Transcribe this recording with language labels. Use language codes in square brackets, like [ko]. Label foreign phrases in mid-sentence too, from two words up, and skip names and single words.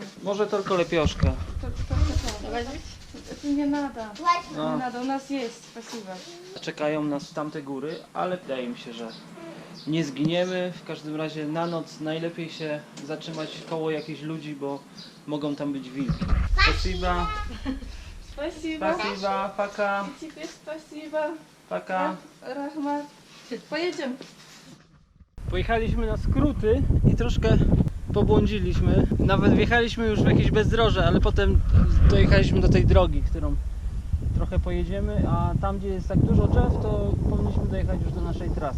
[pl] Może tylko lepioszka. [ru] То не надо. No. Не надо, у нас есть, спасибо. [pl] Czekają nas tamte góry, ale wydaje mi się, że nie zginiemy. W każdym razie na noc najlepiej się zatrzymać koło jakichś ludzi, bo mogą tam być wilki. [ru] Spasiba. Спасибо. Спасибо, пока, I тебе спасибо. paka. [pl] Rahmat. Pojedziemy. Pojechaliśmy na skróty i troszkę pobłądziliśmy. Nawet wjechaliśmy już w jakieś bezdroże, ale potem dojechaliśmy do tej drogi, którą trochę pojedziemy, a tam gdzie jest tak dużo drzew, to powinniśmy dojechać już do naszej trasy.